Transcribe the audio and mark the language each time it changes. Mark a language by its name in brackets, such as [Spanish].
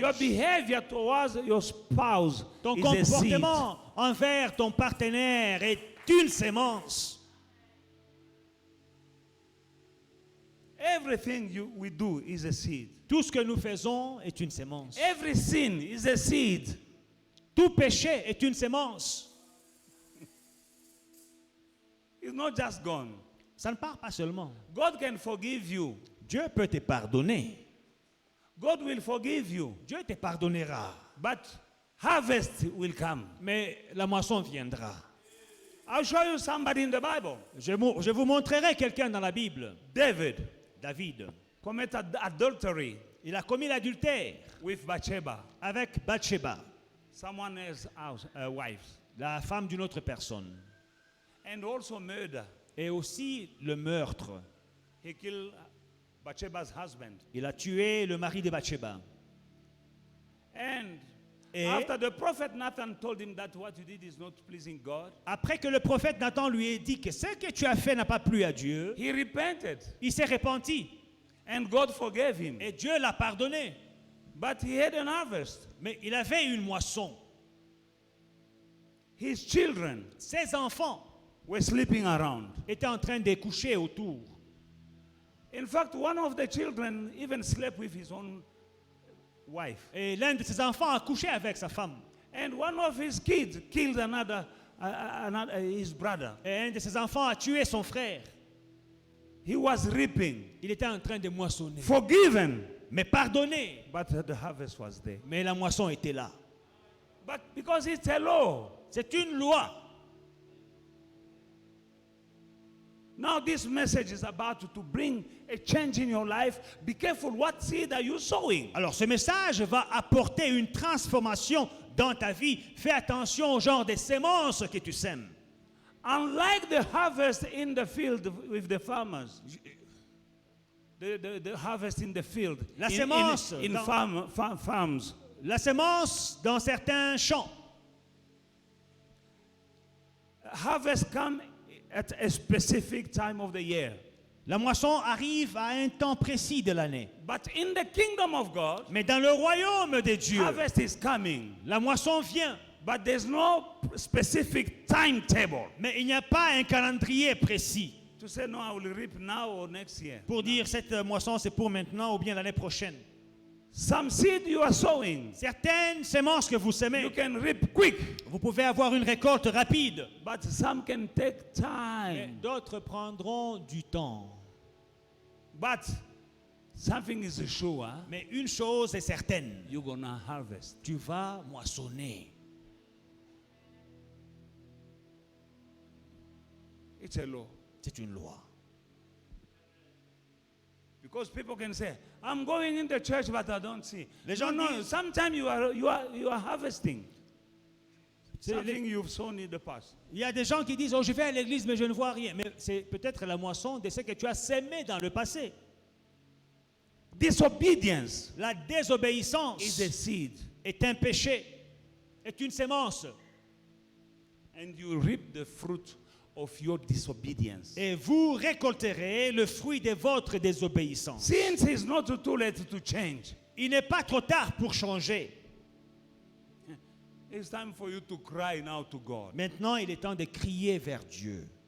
[English] your behavior towards your spouse [French] ton [English] is a seed. [French] comportement envers ton partenaire est une sémence. [English] Everything we do is a seed. [French] Tout ce que nous faisons est une sémence. [English] Every sin is a seed. [French] Tout péché est une sémence. [English] It's not just gone. [French] Ça ne part pas seulement. [English] God can forgive you. [French] Dieu peut te pardonner. [English] God will forgive you. [French] Dieu te pardonnera. [English] But harvest will come. [French] Mais la moisson viendra. [English] I'll show you somebody in the Bible. [French] Je vous montrerai quelqu'un dans la Bible. [English] David [French] David. [English] committed adultery [French] Il a commis l'adultère [English] with Bathsheba, [French] avec Bathsheba, [English] someone else's wife, [French] la femme d'une autre personne. [English] and also murder. [French] Et aussi le meurtre. [English] He killed Bathsheba's husband. [French] Il a tué le mari de Bathsheba. [English] And [French] Et [English] after the prophet Nathan told him that what you did is not pleasing God, [French] après que le prophète Nathan lui ait dit que ce que tu as fait n'a pas plu à Dieu, [English] he repented [French] il s'est repenti. [English] and God forgave him. [French] Et Dieu l'a pardonné. [English] But he had an harvest. [French] Mais il avait une moisson. [English] His children [French] Ses enfants [English] were sleeping around. [French] étaient en train de coucher autour. [English] In fact, one of the children even slept with his own wife. [French] Et l'un de ses enfants a couché avec sa femme. [English] And one of his kids killed his brother. [French] Et un de ses enfants a tué son frère. [English] He was reaping, [French] Il était en train de moissonner. [English] forgiven, [French] Mais pardonné. [English] but the harvest was there. [French] Mais la moisson était là. [English] But because it's a law, [French] C'est une loi. [English] now this message is about to bring a change in your life. Be careful, what seed are you sowing? [French] Alors ce message va apporter une transformation dans ta vie. Fais attention au genre de sémences que tu sèmes. [English] Unlike the harvest in the field with the farmers, the harvest in the field, [French] La [English] in [French] sémence [English] farms, [French] La sémence dans certains champs. [English] harvest come at a specific time of the year. [French] La moisson arrive à un temps précis de l'année. [English] But in the kingdom of God, [French] Mais dans le royaume de Dieu, [English] harvest is coming. [French] la moisson vient. [English] But there's no specific timetable [French] Mais il n'y a pas un calendrier précis [English] to say, no, I will reap now or next year. [French] pour dire cette moisson c'est pour maintenant ou bien l'année prochaine. [English] Some seed you are sowing, [French] Certaines sémences que vous [English] you [French] semez, [English] can reap quick, [French] vous pouvez avoir une récolte rapide. [English] but some can take [French] Et [English] time. [French] d'autres prendront du temps. [English] But something is sure, [French] Mais une chose est certaine, [English] you're gonna harvest. [French] tu vas moissonner. [English] It's a law. [French] C'est une loi. [English] Because people can say, I'm going in the church, but I don't see. [French] Les [English] No, [French] gens [English] no, [French] disent- [English] sometimes you are harvesting [French] C'est [English] something you've sown in the past. [French] Il y a des gens qui disent, oh je vais à l'église mais je ne vois rien. Mais c'est peut-être la moisson de ce que tu as sémé dans le passé. [English] Disobedience [French] La désobéissance [English] is a seed, [French] est un péché, est une sémence. [English] and you reap the fruit of your disobedience. [French] Et vous récolterez le fruit de votre désobéissance. [English] Since it's not too late to change, [French] Il n'est pas trop tard pour changer. [English] it's time for you to cry now to God. [French] Maintenant, il est temps de crier vers Dieu.